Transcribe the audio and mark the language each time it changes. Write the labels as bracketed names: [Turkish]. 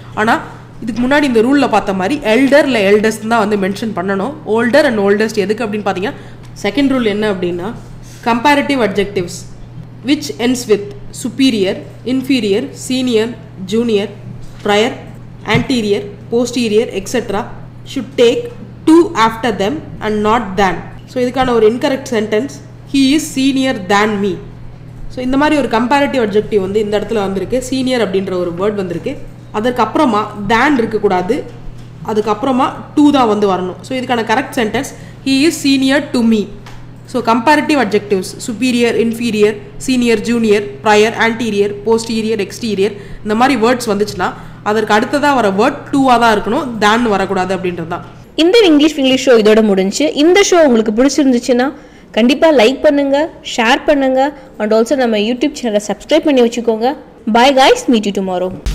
[Tamil] ஆனால் இதுக்கு முன்னாடி இந்த ரூலில் பார்த்த மாதிரி எல்டர் இல்லை எல்டஸ்ட் தான் வந்து மென்ஷன் பண்ணணும். ஓல்டர் அண்ட் ஓல்டஸ்ட் எதுக்கு அப்படின்னு பார்த்தீங்கன்னா, செகண்ட் ரூல் என்ன அப்படின்னா, comparative adjectives which ends with [English] superior, inferior, senior, junior, prior, anterior, posterior, etc. should take to after them and not than. So [Tamil] இதுக்கான ஒரு [English] incorrect sentence, he is senior than me. [Tamil] So இந்த மாதிரி ஒரு comparative adjective வந்து இந்த இடத்துல வந்திருக்கு. Senior அப்படின்ற ஒரு வேர்ட் வந்திருக்கு. அதுக்கப்புறமா தேன் இருக்கக்கூடாது, அதுக்கப்புறமா டூ தான் வந்து வரணும். ஸோ இதுக்கான correct sentence, [English] he is senior to me. [Tamil] So comparative adjectives superior, inferior, senior, junior, prior, anterior, posterior, exterior இந்த மாதிரி வேர்ட்ஸ் வந்துச்சுன்னா அதற்கு அடுத்ததாக வர வேர்ட் டூவாக தான் இருக்கணும், தேன் வரக்கூடாது அப்படின்றது தான். இந்த இங்கிலீஷ் ஷோ இதோட முடிஞ்சு. இந்த ஷோ உங்களுக்கு பிடிச்சிருந்துச்சுன்னா கண்டிப்பாக லைக் பண்ணுங்கள், ஷேர் பண்ணுங்கள், அண்ட் ஆல்சோ நம்ம யூடியூப் சேனலை சப்ஸ்கிரைப் பண்ணி வச்சுக்கோங்க. [English] Bye guys, meet you tomorrow.